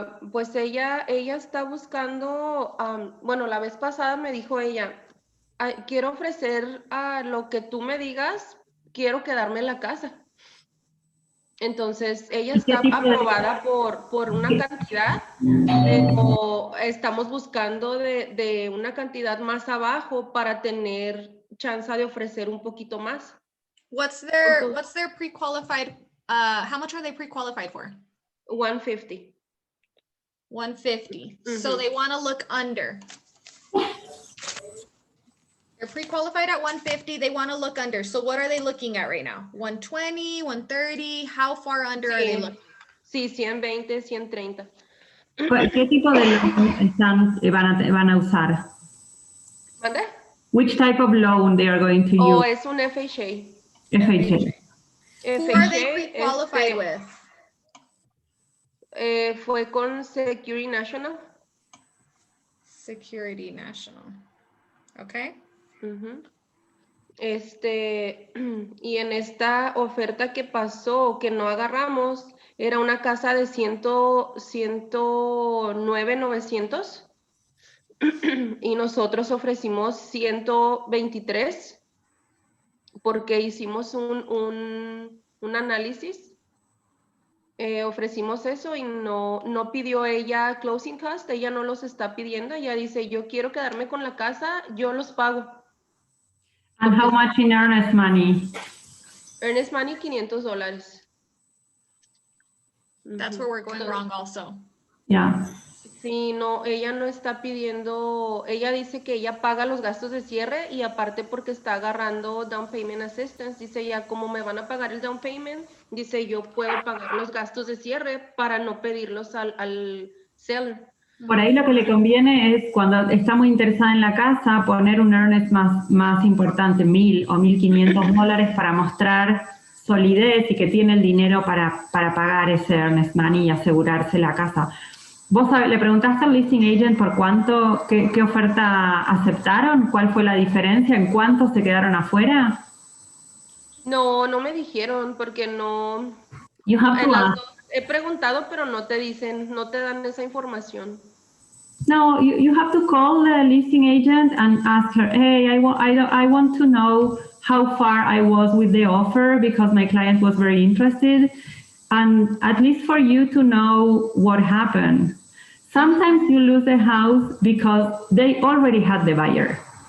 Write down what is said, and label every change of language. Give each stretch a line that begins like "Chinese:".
Spanish: Pues ella está buscando, bueno, la vez pasada me dijo ella, quiero ofrecer lo que tú me digas, quiero quedarme en la casa. Entonces, ella está aprobada por una cantidad, pero estamos buscando de una cantidad más abajo para tener chance de ofrecer un poquito más.
English: What's their pre-qualified, how much are they pre-qualified for? 150. 150. So they want to look under. They're pre-qualified at 150. They want to look under. So what are they looking at right now? 120, 130. How far under are they looking?
Spanish: Sí, 120, 130. ¿Qué tipo de loan van a usar? ¿Mande?
English: Which type of loan they are going to use?
Spanish: Es un FHA. FHA.
English: Who are they pre-qualified with?
Spanish: Fue con Security National.
English: Security National. Okay.
Spanish: Y en esta oferta que pasó, que no agarramos, era una casa de 109,900 y nosotros ofrecimos 123 porque hicimos un análisis. Ofrecimos eso y no pidió ella closing cost, ella no los está pidiendo, ella dice, yo quiero quedarme con la casa, yo los pago.
English: And how much in earnest money? Earnest money, $500. That's where we're going wrong also. Yeah.
Spanish: Sí, no, ella no está pidiendo, ella dice que ella paga los gastos de cierre y aparte porque está agarrando down payment assistance, dice ya como me van a pagar el down payment, dice yo puedo pagar los gastos de cierre para no pedirlos al seller. Por ahí lo que le conviene es cuando está muy interesada en la casa poner un earnest más importante, $1,000 o $1,500 para mostrar solidez y que tiene el dinero para pagar ese earnest money y asegurarse la casa. ¿Vos le preguntaste al listing agent por cuánto, qué oferta aceptaron? ¿Cuál fue la diferencia? ¿En cuánto se quedaron afuera? No me dijeron porque no.
English: You have to ask.
Spanish: He preguntado, pero no te dan esa información.
English: No, you have to call the listing agent and ask her, hey, I want to know how far I was with the offer because my client was very interested. And at least for you to know what happened. Sometimes you lose the house because they already had the buyer.